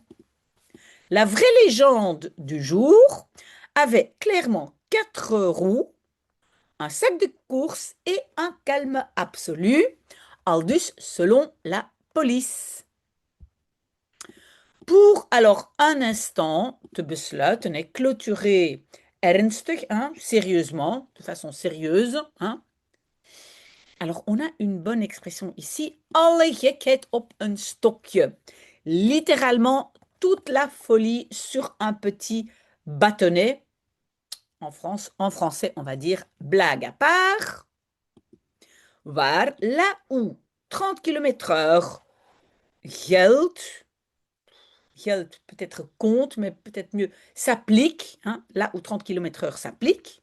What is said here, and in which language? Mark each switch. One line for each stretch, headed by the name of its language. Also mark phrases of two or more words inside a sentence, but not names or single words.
French: La vraie légende du jour avait clairement 4 roues, un sac de course et un calme absolu, aldus selon la police. Pour alors un instant
Dutch: te besluiten
French: et clôturer ernstig, hein, sérieusement, de façon sérieuse. Hein. Alors on a une bonne expression ici,
Dutch: alle gekheid op een stokje.
French: Littéralement, toute la folie sur un petit bâtonnet. En français, on va dire blague à part. Waar, là où 30 km/h geldt, peut-être compte, mais peut-être mieux, s'applique, hein, là où 30 km/h s'applique.